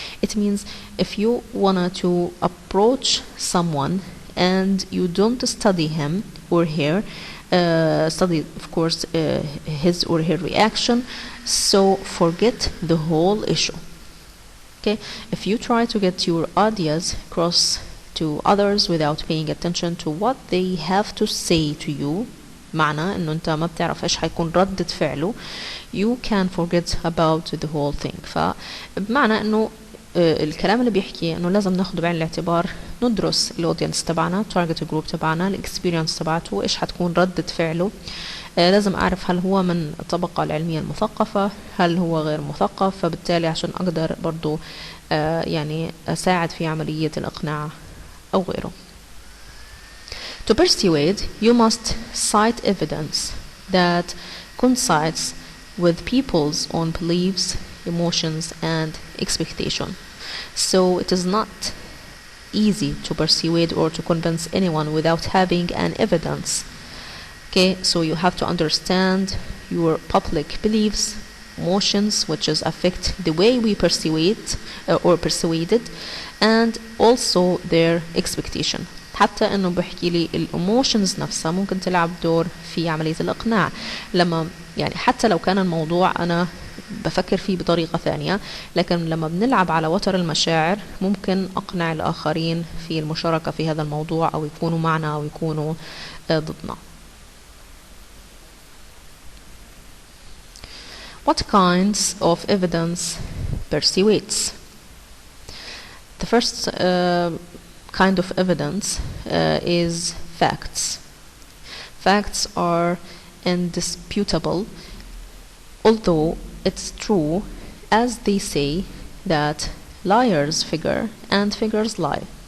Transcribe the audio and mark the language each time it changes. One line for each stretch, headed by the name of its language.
English: It means if you want to approach someone and you don't study him or her, study of course his or her reaction, so forget the whole issue. Okay, if you try to get your ideas across to others without paying attention to what they have to say to you,
Arabic: معنى انه انت ما بتعرف ايش حيكون ردة فعله,
English: you can forget about the whole thing.
Arabic: فبمعنى انه الكلام اللي بيحكي انه لازم ناخد بعين الاعتبار، ندرس الاودينس تبعنا، target group تبعنا، الاكسبيرينس تبعته، ايش حتكون ردة فعله. لازم اعرف هل هو من الطبقة العلمية المثقفة، هل هو غير مثقف، فبالتالي عشان اقدر برضو يعني اساعد في عملية الاقناع او غيره.
English: To persuade, you must cite evidence that coincides with people's own beliefs, emotions, and expectation. So it is not easy to persuade or to convince anyone without having an evidence. Okay, so you have to understand your public beliefs, emotions, which is affect the way we persuade or persuaded, and also their expectation.
Arabic: حتى انه بحكي لي الايموشنز نفسها ممكن تلعب دور في عملية الاقناع. لما يعني حتى لو كان الموضوع انا بفكر فيه بطريقة ثانية، لكن لما بنلعب على وتر المشاعر ممكن اقنع الاخرين في المشاركة في هذا الموضوع او يكونوا معنا او يكونوا ضدنا.
English: What kinds of evidence persuades? The first kind of evidence is facts. Facts are indisputable, although it's true, as they say, that liars figure and figures lie.